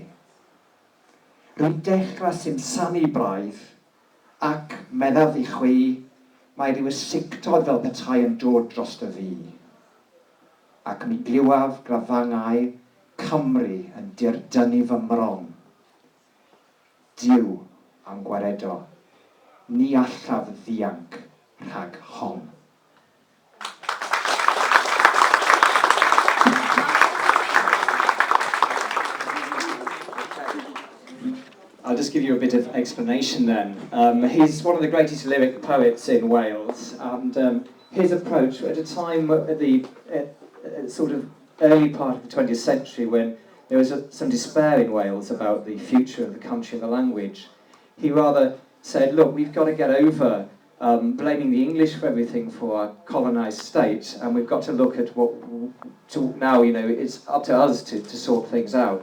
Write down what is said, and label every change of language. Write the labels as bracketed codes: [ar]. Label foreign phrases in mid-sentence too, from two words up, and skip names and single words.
[cy] Rwy'n dechrau simsanu braidd, ac meddaf I chwi, mae rhyw ysictod fel petai yn dod dros dy fi. Ac mi gliwaf grafangau Cymru yn dirdynnu fy mron. Diw am gwaredo, ni allaf ddianc rhag hon. [en] I'll just give you a bit of explanation then. He's one of the greatest lyric poets in Wales, and his approach at a time at the sort of early part of the 20th century when there was some despair in Wales about the future of the country and the language, he rather said, look, we've got to get over blaming the English for everything for our colonised state, and we've got to look at what, now, you know, it's up to us to sort things out.